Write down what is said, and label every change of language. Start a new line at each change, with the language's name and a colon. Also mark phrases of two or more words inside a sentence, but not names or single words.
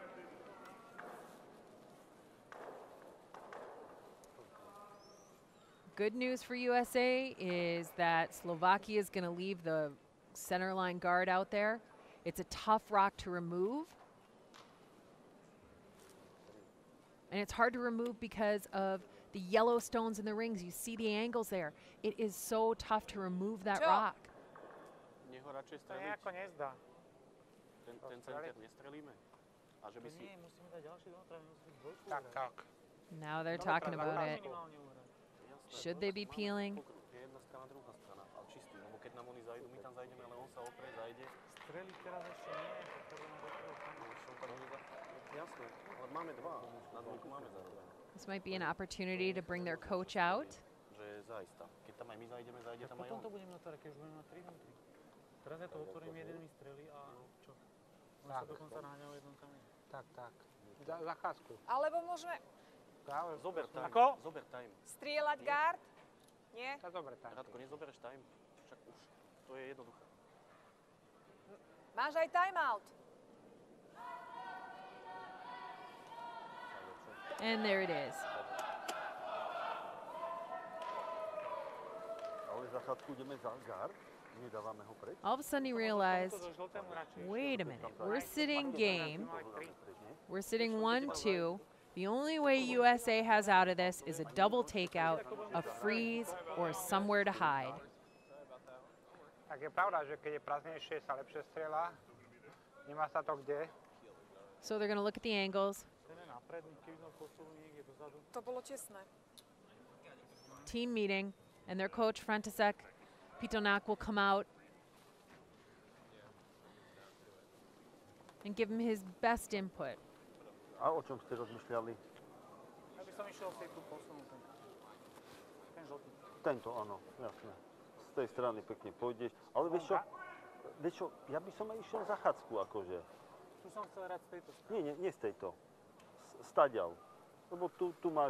English: Good news for USA is that Slovakia is going to leave the center line guard out there. It's a tough rock to remove. And it's hard to remove because of the yellow stones in the rings. You see the angles there. It is so tough to remove that rock.
Slovak: To nejako nezdá. Tak.
English: Now they're talking about it. Should they be peeling? This might be an opportunity to bring their coach out.
Slovak: Alebo môžeme Zober time. Ako? Zober time. strieľať guard? Nie? Tak dobre, tak. Radko, nezobereš time. Však už to je jednoduché. Máš aj timeout.
English: And there it is. All of a sudden he realized, wait a minute, we're sitting game. We're sitting 1-2. The only way USA has out of this is a double takeout, a freeze, or somewhere to hide.
Slovak: Tak je pravda, že keď je prázdnejšie, sa lepšie strieľa. Nemá sa to kde.
English: So they're going to look at the angles.
Slovak: To bolo tesné.
English: Team meeting, and their coach, František Pitonak, will come out. and give him his best input.
Slovak: A o čom ste rozmýšľali? Ja by som išiel si tu posunúť. Ten žltý. Tento, áno, jasné. Z tej strany pekne pôjdeš. Ale vieš čo, ja by som aj išiel za Chacku, akože. Tu som chcel hrať z tejto strany. Nie z tejto. Staďal. Lebo tu máš...